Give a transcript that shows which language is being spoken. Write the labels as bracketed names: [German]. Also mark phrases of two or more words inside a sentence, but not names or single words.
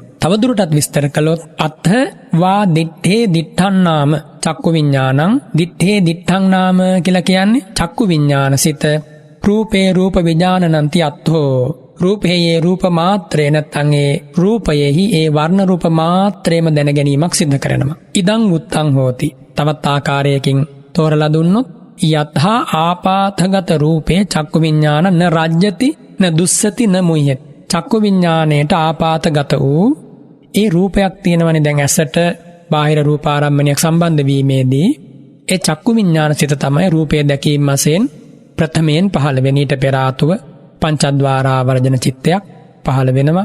[Sinhala] තවදුරටත් විස්තර කළොත් [Pali] අත්ථ වා දිට්ඨේ දිට්ඨන්නාම චක්කු විඥානං දිට්ඨේ දිට්ඨංනාම [Sinhala] කියලා කියන්නේ චක්කු විඥානසිත [Pali] රූපේ රූප විඥානනන්ති අත්ථෝ [Sinhala] රූපයේ රූප මාත්‍රේ නැත්නම් ඒ රූපයෙහි ඒ වර්ණ රූප මාත්‍රේම දැන ගැනීමක් සිද්ධ කරනවා. [Pali] ඉදං උත්තං හෝති. [Sinhala] තවත් ආකාරයකින් තෝරලා දුන්නොත් [Pali] යතහා ආපාතගත රූපේ චක්කු විඥාන න රජ්‍යති න දුස්සති න මුහ්‍යති. [Sinhala] චක්කු විඥාණයට ආපාතගත වූ ඒ රූපයක් තියෙනවනේ දැන් ඇසට බාහිර රූපාරම්මණයක් සම්බන්ධ වීමේදී ඒ චක්කු විඥාන සිත තමයි රූපය දැකීම වශයෙන් ප්‍රථමයෙන් පහළ වෙන ඊට පෙර ආතුව පංචද්වාරා වර්ජන චිත්තයක් පහළ වෙනවා.